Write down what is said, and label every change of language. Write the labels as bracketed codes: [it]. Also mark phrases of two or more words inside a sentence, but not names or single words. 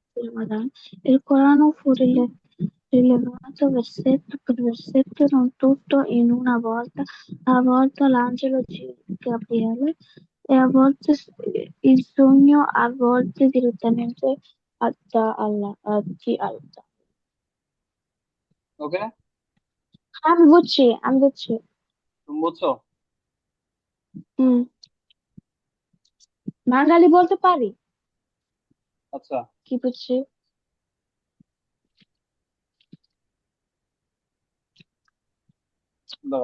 [it] Il Corano fu rilevato versetto per versetto, non tutto in una volta, a volte l'angelo Gabriele e a volte il sogno, a volte direttamente di Allah. [bn] ওকে, আমি বুঝছি। তুমি বুঝছো? হুম, বাঙালি বলতে পারি, আচ্ছা, কি বুঝছি। দাঁড়াও।